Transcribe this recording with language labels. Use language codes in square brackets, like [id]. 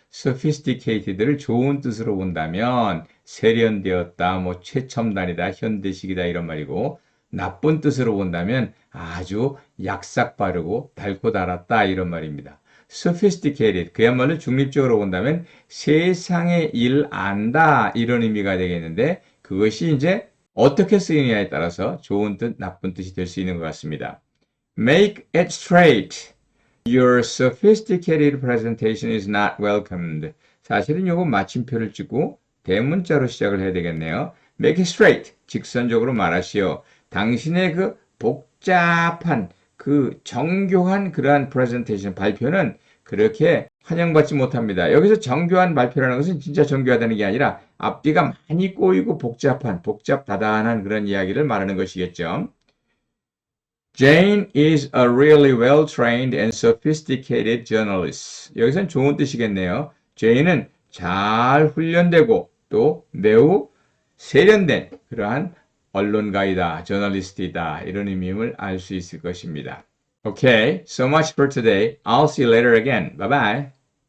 [ko] sophisticated를 좋은 뜻으로 본다면 세련되었다, 뭐 최첨단이다, 현대식이다 이런 말이고 나쁜 뜻으로 본다면 아주 약삭 빠르고 달고 달았다 이런 말입니다. sophisticated 그야말로 중립적으로 본다면 세상의 일 안다 이런 의미가 되겠는데 그것이 이제 어떻게 쓰이느냐에 따라서 좋은 뜻, 나쁜 뜻이 될 수 있는 것 같습니다. [en] Make it straight. Your sophisticated presentation is not welcomed. [ko] 사실은 요거 마침표를 찍고 대문자로 시작을 해야 되겠네요. [en] Make it straight. [ko] 직선적으로 말하시오. 당신의 그 복잡한 그 정교한 그러한 presentation 발표는 그렇게 환영받지 못합니다. 여기서 정교한 발표라는 것은 진짜 정교하다는 게 아니라 앞뒤가 많이 꼬이고 복잡다단한 그런 이야기를 말하는 것이겠죠. [en] Jane is a really well-trained and sophisticated journalist. [ko] 여기서는 좋은 뜻이겠네요. Jane은 잘 훈련되고 또 매우 세련된 그러한 언론가이다, 저널리스트이다 이런 의미를 알 수 있을 것입니다. [en] Okay, so much for today. I'll see you later again. Bye-bye.